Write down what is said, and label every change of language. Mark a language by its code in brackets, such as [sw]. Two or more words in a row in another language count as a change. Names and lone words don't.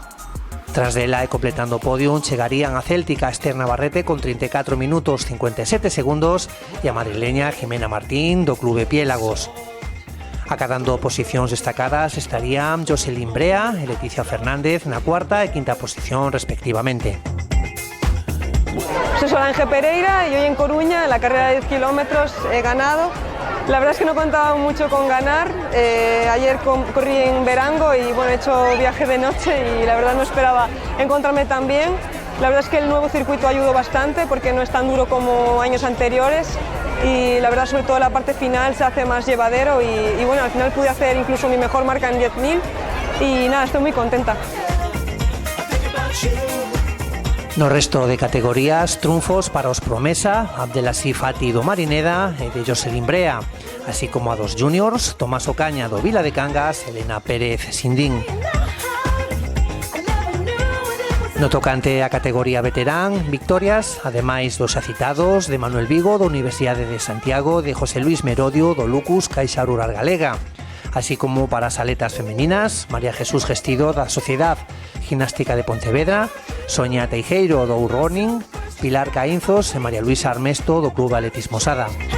[gl] Tras dela e completando o podium, chegarían a céltica Esther Navarrete con 34 minutos 57 segundos e a madrileña Jimena Martín do Clube Piélagos. Acadando posicións destacadas estarían Jocelyn Brea e Leticia Fernández na cuarta e quinta posición respectivamente. [es] Soy Solange Pereira y hoy en Coruña, en la carrera de 10 kilómetros, he ganado. La verdad es que no contaba mucho con ganar. Ayer corrí en Verango y bueno, he hecho viaje de noche y la verdad no esperaba encontrarme tan bien. La verdad es que el nuevo circuito ayudó bastante porque no es tan duro como años anteriores y la verdad sobre todo la parte final se hace más llevadero y bueno, al final pude hacer incluso mi mejor marca en 10.000 y nada, estoy muy contenta. [gl] No resto de categorías, triunfos para os promesa Abdelaziz Fati do Marineda e de Joselín Brea, así como a dos juniors, Tomás Ocaña do Vila de Cangas, Elena Pérez Sindín. No tocante a categoría veterán, victorias, ademais dos xa citados, de Manuel Vigo da Universidade de Santiago, de José Luis Merodio do Lucus Caixa Rural Galega, así como para as aletas femeninas, María Jesús Gestido da Sociedad Gimnástica de Pontevedra, Soña Teijeiro do Urroning, Pilar Caínzos e María Luisa Armesto do Club Atletismo Sada.